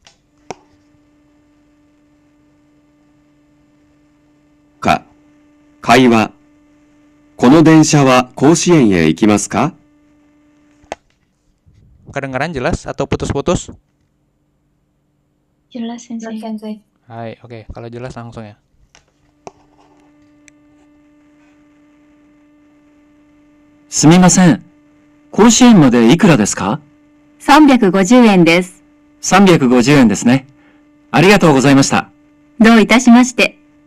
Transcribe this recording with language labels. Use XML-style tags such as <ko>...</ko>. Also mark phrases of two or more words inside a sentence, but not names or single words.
<ja>会話この電車は甲子園へ行きますか</ja> <id>Kedengaran jelas atau putus-putus? Jelas sensei. Hai, oke. Kalau jelas langsung ya.</id> <ja>すみません。甲子園までいくらですか 350円です。 350円ですね。ありがとうございました。どういたしまして。</ja>